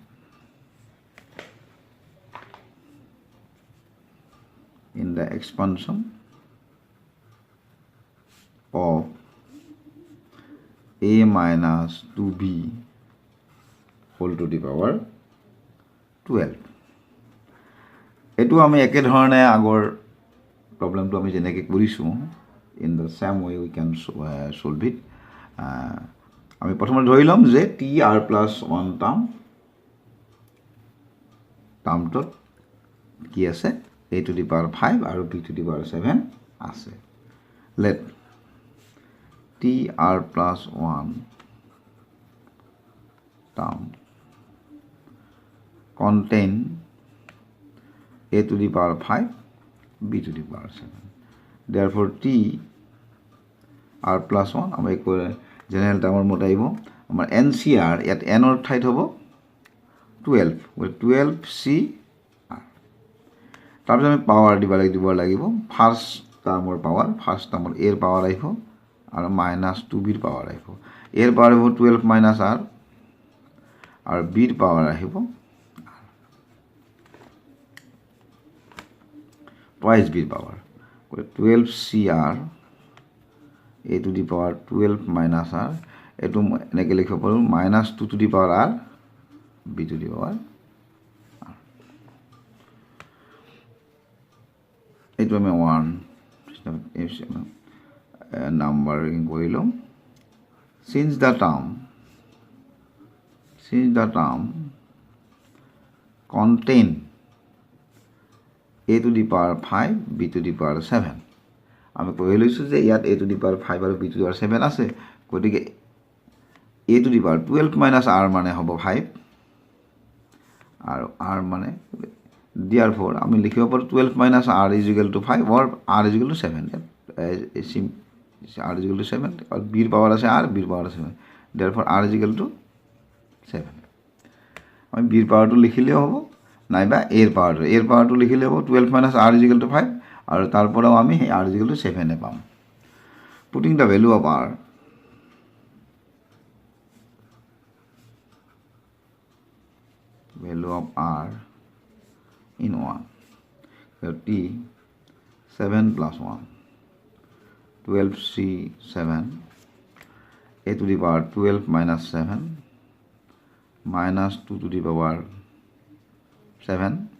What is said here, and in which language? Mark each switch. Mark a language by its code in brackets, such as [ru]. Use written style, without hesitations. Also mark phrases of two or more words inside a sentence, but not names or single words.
[en] of a minus 2b whole to the power 12 [as] এটো আমি একে ধৰণে আগৰ প্ৰবলেমটো আমি যেনেকৈ কৰিছো [en] in the same way we can solve it [as] আমি প্ৰথমে ধৰি লম যে [en] t r plus 1 [as] টাৰ্মটো কি আছে [en] a to the power 5 আৰু b to the power 7 আছে let t r plus 1 term contain a to the power 5 b to the power 7 therefore t r plus 1 [as] আমি general termৰ মতে আহিব আমাৰ ncr ইয়াত n ৰ ঠাইত হ'ব 12 c r তাৰপিছত আমি পাৱাৰ দিব লাগিব [en] first term power first term [as] a ৰ পাৱাৰ আহিব আৰু -2b ৰ পাৱাৰ আহিব a ৰ পাৱাৰ হ'ব [en] 12 minus r [as] আৰু b ৰ পাৱাৰ আহিব [en] twice b ৰ পাৱাৰ 12 cr a to the power 12 minus r [as] এটো এনেকৈ লিখিব পাৰো [en] -2 to the power r b to the power r [as] এটো আমি 1 numbering কৰিলো [en] since the term contain a to the power 5 b to the power 7 [as] আমি কৈ লৈছোঁ যে ইয়াত [en] a to the power 5 আৰু b to the power 7 [as] আছে, গতিকে [en] a to the power 12 minus r [as] মানে হ'ব 5 আৰু r মানে [en] therefore [as] আমি লিখিব পাৰোঁ [en] 12 minus r is equal to 5 or r is equal to 7, r is equal to 7 [as] আৰু b ৰ পাৱাৰ আছে r, b ৰ পাৱাৰ আছে 7, [en] therefore r is equal to 7. [as] আমি b ৰ পাৱাৰটো লিখিলেও হ'ব নাইবা a ৰ পাৱাৰটো লিখিলে হ'ব [en] 12 minus r is equal to 5 [as] আৰু তাৰ পৰাও আমি সেই [en] r is equal to 7 [as] পাম. [en] Putting the value of r in 1, so t 7 plus 1 12c 7 a to the power 12 minus 7 minus 2 to the power 7